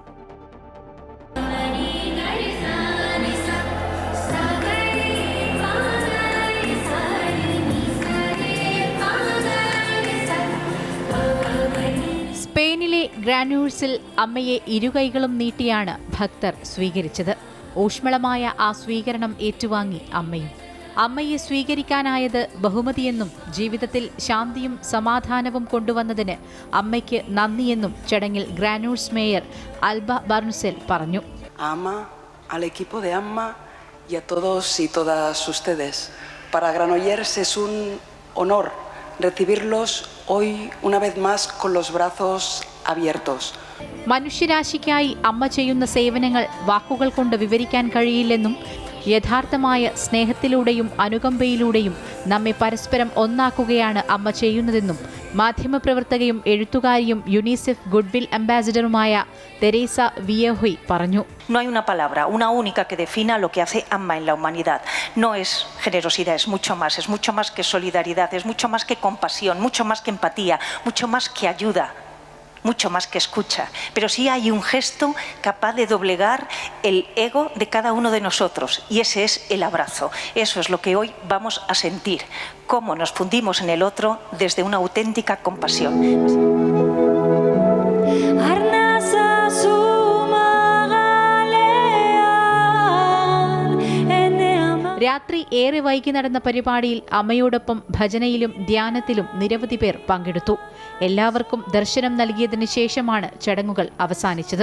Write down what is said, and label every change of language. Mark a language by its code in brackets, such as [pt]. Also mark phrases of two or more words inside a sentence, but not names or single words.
[ml] സ്പെയിനിലെ ഗ്രാനൂൾസിൽ അമ്മയെ ഇരുകൈകളും നീട്ടിയാണ് ഭക്തർ സ്വീകരിച്ചത്. ഊഷ്മളമായ ആ സ്വീകരണം ഏറ്റുവാങ്ങി അമ്മയും. അമ്മയെ സ്വീകരിക്കാനായത് ബഹുമതിയെന്നും ജീവിതത്തിൽ ശാന്തിയും സമാധാനവും കൊണ്ടുവന്നതിന് അമ്മയ്ക്ക് നന്ദിയെന്നും ചടങ്ങിൽ ഗ്രാനൂൾസ് മേയർ ആൽബ ബർൺസെൽ പറഞ്ഞു. [es] Ama al equipo de AMMA y a todos y todas ustedes. Para Granollers es un honor recibirlos hoy una vez más con los brazos abiertos. [ml] മനുഷ്യരാശിക്കായി അമ്മ ചെയ്യുന്ന സേവനങ്ങൾ വാക്കുകൾ കൊണ്ട് വിവരിക്കാൻ കഴിയില്ലെന്നും യഥാർത്ഥമായ സ്നേഹത്തിലൂടെയും അനുകമ്പയിലൂടെയും നമ്മെ പരസ്പരം ഒന്നാക്കുകയാണ് അമ്മ ചെയ്യുന്നതെന്നും മാധ്യമപ്രവർത്തകയും എഴുത്തുകാരിയും യുനിസെഫ് ഗുഡ്വിൽ അംബാസിഡറുമായ തെരേസ വിയഹോയ് പറഞ്ഞു. [es] No hay una palabra, una única que defina lo que hace AMMA en la humanidad. No es generosidad, es mucho más que solidaridad, es mucho más que compasión, mucho más que empatía, mucho más que ayuda, mucho más que escucha. Pero sí hay un gesto capaz de doblegar el ego de cada uno de nosotros, y ese es el abrazo. Eso es lo que hoy vamos a sentir, cómo nos fundimos en el otro desde una auténtica compasión. [ml] രാത്രി ഏറെ വൈകി നടന്ന പരിപാടിയിൽ അമ്മയോടൊപ്പം ഭജനയിലും ധ്യാനത്തിലും നിരവധി പേർ പങ്കെടുത്തു. എല്ലാവർക്കും ദർശനം നൽകിയതിനു ശേഷമാണ് ചടങ്ങുകൾ അവസാനിച്ചത്.